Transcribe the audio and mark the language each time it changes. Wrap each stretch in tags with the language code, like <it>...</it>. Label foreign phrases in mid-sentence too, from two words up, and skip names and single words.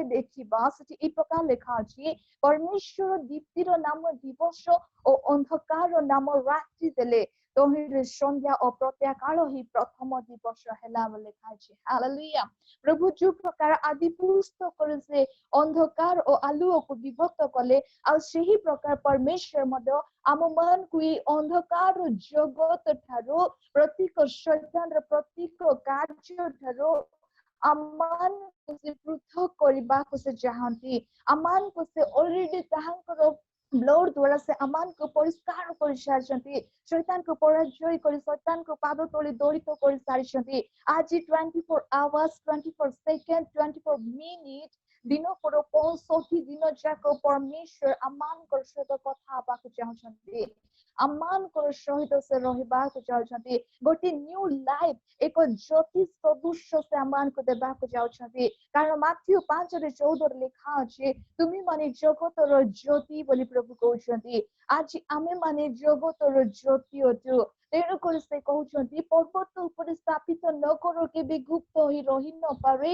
<or>ଦେଖିବା ସେଠି এই ପ୍ରକାର ଲେଖା ଅଛି ପରମେଶ୍ୱର ଦୀପ୍ତିର ନାମ ଦିବସ ଓ ଅନ୍ଧକାର ନାମ ରାତ୍ରି ଦେଲେ ତହିଁରେ ସନ୍ଧ୍ୟା ଓ ପ୍ରତ୍ୟାକାଳ ହିଁ ପ୍ରଥମ ଦିବସ ହେଲା ବୋଲି ଲେଖା ଅଛି ହାଲେଲୁୟା ପ୍ରଭୁ ଯୋଉ ପ୍ରକାର ଆଦି ପୁସ୍ତକରେ ସେ ଅନ୍ଧକାର ଓ ଆଲୁଅକୁ ବିଭକ୍ତ କଲେ ଆଉ ସେହି ପ୍ରକାର ପରମେଶ୍ୱର ମଧ୍ୟ ଆମ ମାନଙ୍କୁ ଏଇ ଅନ୍ଧକାର ଜଗତ ଠାରୁ ପ୍ରତ୍ୟେକ ଶୈତାନର ପ୍ରତ୍ୟେକ କାର୍ଯ୍ୟ ଠାରୁ ଆମମାନଙ୍କୁ ସେ ପୃଥକ କରିବାକୁ ସେ ଚାହାନ୍ତି ଆମମାନଙ୍କୁ ସେ ଅଲରେଡି ତାହାଙ୍କର ବ୍ଲଡ୍ ଦ୍ୱାରା ସେ ଆମମାନଙ୍କୁ ପରିଷ୍କାର କରିସାରିଛନ୍ତି ଶୈତାନକୁ ପରାଜୟ କରି ଶୈତାନକୁ ପାଦ ତଳେ ଦଳିତ କରିସାରିଛନ୍ତି ଆଜି</or> <en>24 hours 24 seconds 24 minutes</en> <or>ଦିନକର 65 ଦିନ ଯାକ ପରମେଶ୍ୱର ଆମମାନଙ୍କ ସହିତ କଥା ହେବାକୁ ଚାହୁଁଛନ୍ତି ଆମମାନଙ୍କ ସହିତ ସେ ରହିବାକୁ ଚାହୁଁଛନ୍ତି ଗୋଟେ</or> <en>new life</en> <or>ଏକ ଜ୍ୟୋତି ସଦୃଶ ସେ ଆମମାନଙ୍କୁ ଦେବାକୁ ଯାଉଛନ୍ତି କାରଣ ମାଥ୍ୟୁ 5:14 ଲେଖା ଅଛି ତୁମେ ମାନେ ଜଗତର ଜ୍ୟୋତି ବୋଲି ପ୍ରଭୁ କହୁଛନ୍ତି ଆଜି ଆମେ ମାନେ ଜଗତର ଜ୍ୟୋତି ଅଛୁ ତେଣୁକରି ସେ କହୁଛନ୍ତି ପର୍ବତ ଉପରେ ସ୍ଥାପିତ ନଗର କେବେ ଗୁପ୍ତ ହୋଇ ରହି ନପାରେ</or>